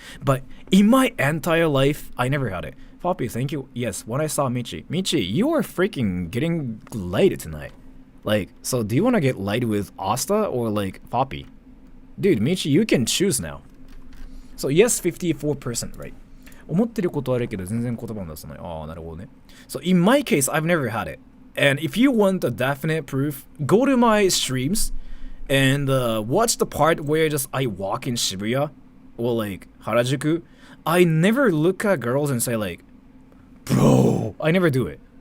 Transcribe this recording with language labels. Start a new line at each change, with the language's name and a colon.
English: But in my entire life, I never had it. Poppy, thank you. Yes, when I saw Michi, you are freaking getting laid tonight. Like, so do you want to get laid with Asta or like Poppy? Dude, Michi, you can choose now. So yes, 54%, right?
Japanese: 思ってることはあるけど全然言葉も出さない。ああ、なるほどね。
English: So in my case, I've never had it. And if you want a definite proof, go to my streams and watch the part where just I walk in Shibuya or like Harajuku. I never look at girls and say like, bro, I never do it.